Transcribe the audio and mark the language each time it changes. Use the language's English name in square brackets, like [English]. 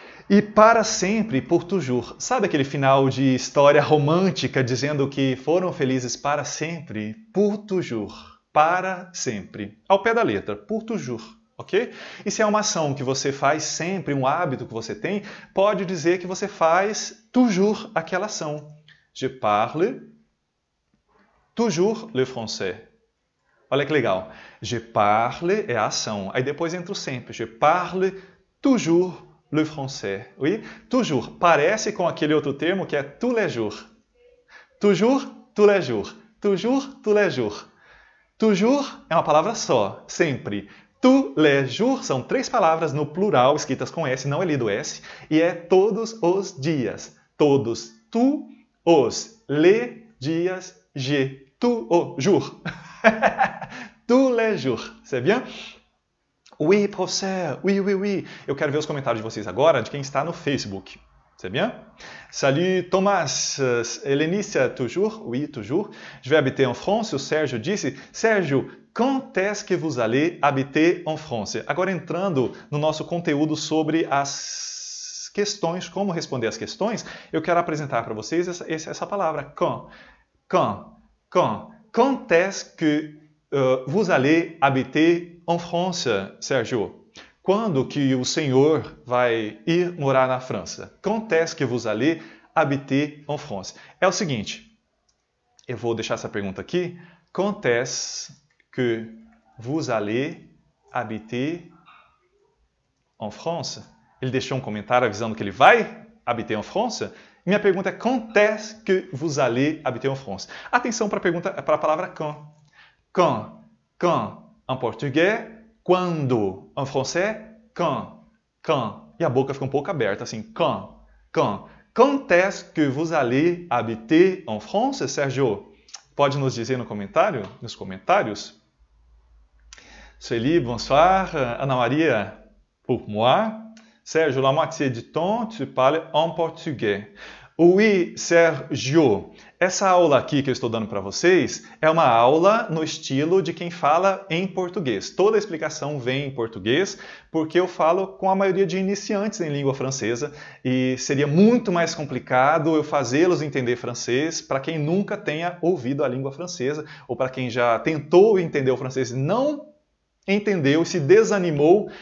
[Portuguese] E para sempre, [French] pour toujours. [Portuguese] Sabe aquele final de história romântica dizendo que foram felizes para sempre? Pour toujours. Para sempre. Ao pé da letra. Pour toujours. Ok? E se é uma ação que você faz sempre, um hábito que você tem, pode dizer que você faz toujours aquela ação. [French] Je parle toujours le français. [Portuguese] Olha que legal. [French] Je parle [Portuguese] é a ação. Aí depois entra o sempre. [French] Je parle toujours le français. Oui? Toujours. [Portuguese] Parece com aquele outro termo que é [French] tous les jours. Toujours, tous les jours. Toujours, tous les jours. [Portuguese] Toujours é uma palavra só. Sempre. Tous les jours são 3 palavras no plural, escritas com S, não é lido S. E é todos os dias. Todos. Tu, os. [French] Les dias, je. Tous os jours. Tous les jours. C'est bien? Oui, professeur. Oui, oui, oui. [Portuguese] Eu quero ver os comentários de vocês agora, de quem está no Facebook. [French] C'est bien? Salut Thomas, Hélénicia, toujours? Oui, toujours. Je vais habiter en France. [Portuguese] O Sérgio disse, [French] Sérgio, quand est-ce que vous allez habiter en France? [Portuguese] Agora entrando no nosso conteúdo sobre as questões, como responder as questões, eu quero apresentar para vocês essa palavra, quand. [French] Quand est-ce que vous allez habiter en France, Sérgio? [Portuguese] Quando que o senhor vai ir morar na França? [French] Quand est-ce que vous allez habiter en France? [Portuguese] É o seguinte, eu vou deixar essa pergunta aqui. [French] Quand est-ce que vous allez habiter en France? [Portuguese] Ele deixou um comentário avisando que ele vai [French] habiter en France. [Portuguese] Minha pergunta é, [French] quand est-ce que vous allez habiter en France? [Portuguese] Atenção para a palavra quand. Quand, em português, quando. Em francês, quand. E a boca fica um pouco aberta, assim, quand. [French] Quand est-ce que vous allez habiter en France, Sérgio? [Portuguese] Pode nos dizer nos comentários? [French] Sueli, bonsoir. Ana Maria, pour moi. Sérgio, la moitié du temps, tu parles en portugais. Oui, Sérgio. [Portuguese] Essa aula aqui que eu estou dando para vocês é uma aula no estilo de quem fala em português. Toda a explicação vem em português, porque eu falo com a maioria de iniciantes em língua francesa e seria muito mais complicado eu fazê-los entender francês para quem nunca tenha ouvido a língua francesa ou para quem já tentou entender o francês e não entendeu e se desanimou.